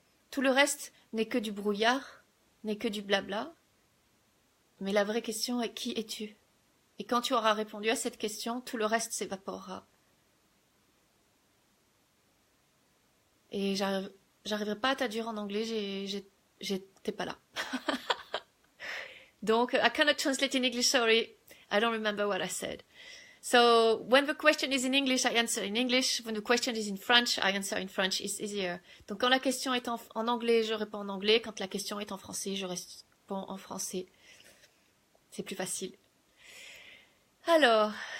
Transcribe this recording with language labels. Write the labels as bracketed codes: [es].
[fr] Tout le reste n'est que du brouillard, n'est que du blabla. Mais la vraie question est qui es-tu? Et quand tu auras répondu à cette question, tout le reste s'évaporera. Et j'arriverai pas à traduire en anglais, j'étais pas là. [en] Donc, I cannot translate in English, sorry. I don't remember what I said. So, when the question is in English, I answer in English. When the question is in French, I answer in French. It's easier. [fr] Donc, quand la question est en anglais, je réponds en anglais. Quand la question est en français, je réponds en français. C'est plus facile. Alors...